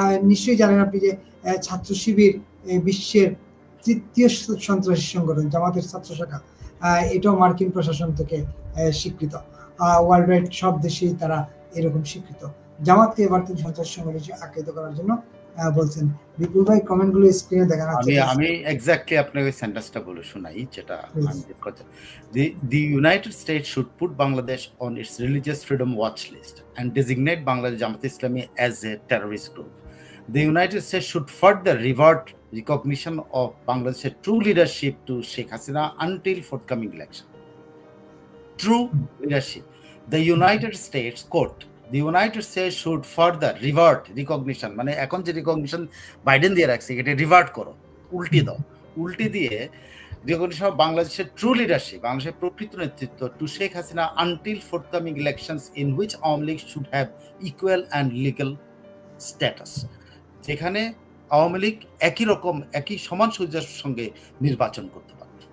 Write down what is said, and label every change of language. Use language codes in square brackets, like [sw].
[bn] নিশ্চয়ই জানেন আপনি যে ছাত্র শিবির বিশ্বের 3য় সন্ত্রাসী সংগঠন, জামাতের ছাত্র শাখা, এটাও মার্কিন প্রশাসন থেকে স্বীকৃত। ওয়ার্ল্ড ওয়াইড সব দেশেই তারা এরকম স্বীকৃত। জামাতকে এবার তিনি সন্ত্রাসী সংগঠন হিসেবে আখ্যায়িত করার জন্য বলছেন। বিপুল ভাই কমেন্টগুলো স্ক্রিনে দেখা যাচ্ছে। আমি এক্স্যাক্টলি আপনাকে সেন্টেন্সটা বলে শোনাই, যেটা আমি দেখছি। [en] The United States should put Bangladesh on its religious freedom watch list and designate Bangladesh Jamaat Islami as a terrorist group. The United States should further revert recognition of Bangladesh's true leadership to Sheikh Hasina until forthcoming election. True leadership. The United States quote, the United States should further revert recognition, [bn] মানে এখন যে recognition Biden দিয়ে রাখছে এটা revert করো, উল্টে দাও, উল্টে দিয়ে [en] recognition of [bn] বাংলাদেশের [en] true leadership, [bn] বাংলাদেশের প্রকৃত নেতৃত্ব [en] to Sheikh Hasina until forthcoming elections in which Awami League should have equal and legal status, [bn] যেখানে আওয়ামী লীগ একই রকম একই সমান সুযোগের সঙ্গে নির্বাচন করতে পারে।